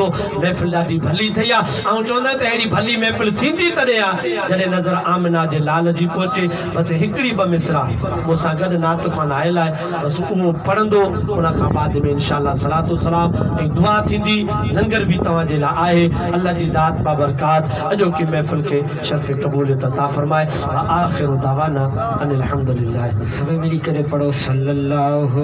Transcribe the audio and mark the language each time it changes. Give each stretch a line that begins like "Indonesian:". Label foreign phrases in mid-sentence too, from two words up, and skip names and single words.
Sindhi: महफ़िल ॾाढी भली ठही आहे ऐं चवंदा त अहिड़ी भली महफ़िल थींदी तॾहिं आहे जॾहिं नज़र आमिना जे लाल जी पहुचे बसि हिकिड़ी ॿ मिसरा मूंसां गॾु नात ख़ान आयल आहे बसि उहो पढ़ंदो उन खां बाद में इंशाअल्लाह
Arabic: सलातो सलाम
Sindhi: ऐं दुआ थींदी लंगर बि तव्हांजे लाइ आहे। अल्लाह जी ज़ात बाबरकात अॼोकी महफ़िल खे शर्फ़ क़बूलियत अता फ़रमाए।
Arabic: आख़िर दावाना अनिल हम्दुलिल्लाह।
Sindhi: सभई मिली करे पढ़ो सल्लल्लाहु